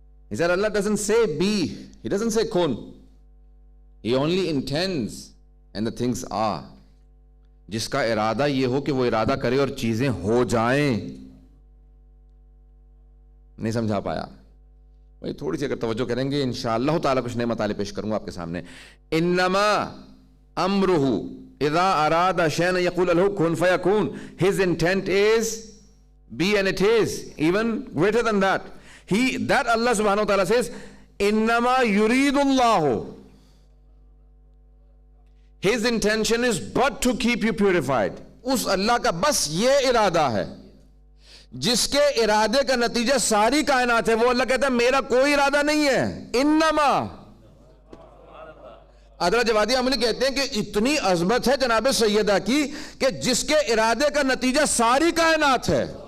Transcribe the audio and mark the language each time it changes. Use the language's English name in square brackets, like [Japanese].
[English] He said Allah doesn't say be. He doesn't say kun. He only intends and the things are. [Urdu] جس کا ارادہ یہ ہو کہ وہ ارادہ کرے اور چیزیں ہو جائیں. نہیں سمجھا پایا بھائی؟ تھوڑی سی اگر توجہ کریں گے انشاءاللہ تعالیٰ کچھ نئے مطالب پیش کروں گا آپ کے سامنے. [Arabic] انما امرہ اذا اراد شیئا یقول لہ کن فیکون. [English] His intent is be and it is. Even greater than that. That Allah subhanahu wa ta'ala says innama yuridullahu. His intention is but to keep you purified. [Urdu] اس اللہ کا بس یہ ارادہ ہے جس کے ارادے کا نتیجہ ساری کائنات ہے. وہ اللہ کہتا ہے میرا کوئی ارادہ نہیں ہے. انما حضرت جوادی عملی کہتے ہیں کہ اتنی عظمت ہے جناب سیدہ کی کہ جس کے ارادے کا نتیجہ ساری کائنات ہے.